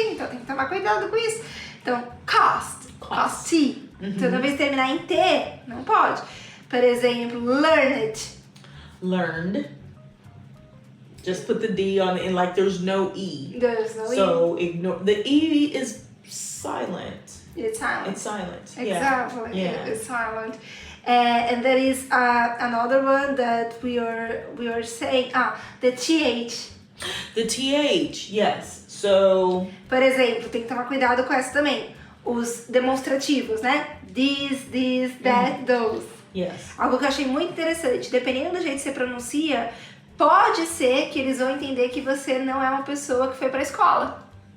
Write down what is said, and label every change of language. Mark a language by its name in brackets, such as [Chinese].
[Portuguese] então tem que tomar cuidado com isso. Então, cost. Toda vez que terminar em T, não pode. Por exemplo, [English] learned. Just put the D on it and like there's no E. There's no So ignore, the E is silent. It's silent. It's silent. Exactly. Yeah. It's silent. And there is another one that we are saying. The TH. The TH, yes. So. [Portuguese] Por exemplo, tem que tomar cuidado com essa também. Os demonstrativos, né? [English] This, that, those. Yes. [Portuguese] Algo que eu achei muito interessante. Dependendo do jeito que você pronuncia, pode ser que eles vão entender que você não é uma pessoa que foi pra escola.